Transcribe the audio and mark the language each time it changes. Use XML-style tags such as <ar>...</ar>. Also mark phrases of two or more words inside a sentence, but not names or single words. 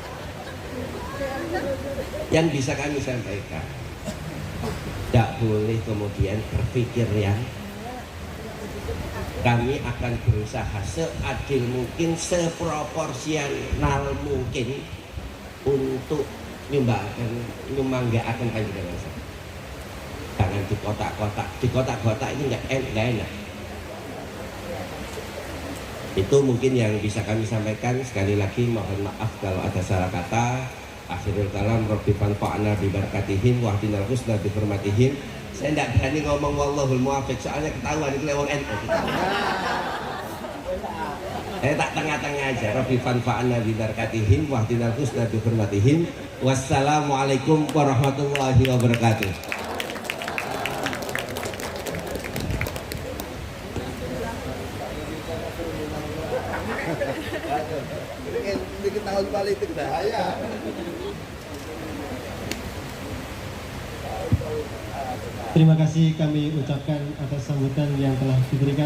<id>Yang bisa kami sampaikan, tidak boleh kemudian berpikir yang kami akan berusaha seadil mungkin, seproporsional mungkin untuk nyumbanggakan panjenengan saya. Jangan di kotak-kotak. Di kotak-kotak ini nggak enak. Itu mungkin yang bisa kami sampaikan. Sekali lagi mohon maaf kalau ada salah kata.</id> <ar>آخر الكلام ربي فانفعنا ببركاتهم واهدنا الحسنى بحرمتهم.</ar> <id>Saya tidak berani ngomong</id> <ar>والله الموفق,</ar> <id>soalnya ketahuan itu lewat NU. Saya tak tengah-tengah aja.</id> <ar>ربي فانفعنا ببركاتهم واهدنا الحسنى بحرمتهم. والسلام عليكم ورحمة الله وبركاته.</ar> <id>Bikin tahun politik bahaya. Terima kasih kami ucapkan atas sambutan yang telah diberikan.</id>